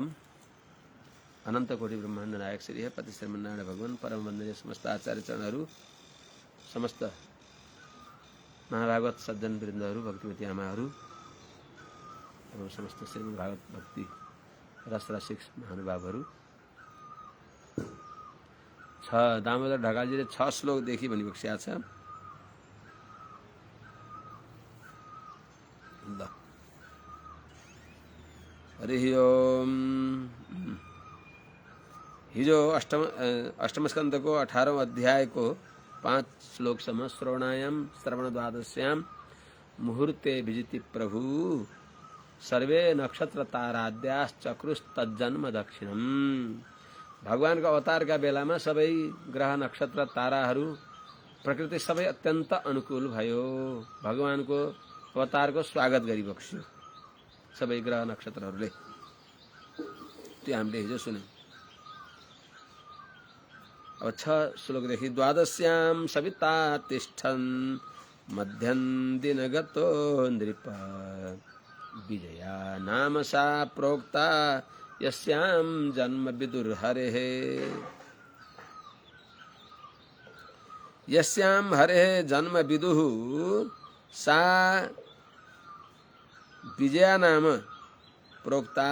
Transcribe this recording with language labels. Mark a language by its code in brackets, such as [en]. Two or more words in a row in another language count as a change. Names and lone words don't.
[ne] अनंत कोटि ब्रह्मांड नायक श्री है पति श्रीमन्नारायण भगवान परम वंदनीय समस्त आचार्य चरणहरू समस्त महाभागवत सज्जन वृन्दहरू भक्तिमती आमाहरू एवं समस्त श्रीमद् भागवत भक्ति रसरसिक महानुभावहरू। दामोदर ढकालजीले 6 श्लोकदेखि भनिएको छ। ल हरि ओम। हिजो अष्टम स्कन्धको 18औं अध्यायको 5 श्लोकसम्म [sa] श्रवणायाम श्रवणद्वादश्यां मुहूर्ते विजिति प्रभु सर्वे नक्षत्र ताराद्याश्चक्रुस्तज्जन्म दक्षिणम। [ne] भगवानको अवतारका बेलामा सबै ग्रह नक्षत्र ताराहरू प्रकृति सबै अत्यन्त अनुकूल भयो। भगवानको अवतारको स्वागत गरिबक्स्यो सबै ग्रह नक्षत्रहरूले। स्तुति हामीले हिजो सुन्यौं। अब 6 श्लोकदेखि [sa] द्वादश्याम सविता तिष्ठन् मध्यं दिनगतो नृप विजया नाम सा प्रोक्ता यस्यां जन्म विदुर्हरेः। यस्यां हरेः जन्म विदुः सा विजया नाम प्रोक्ता।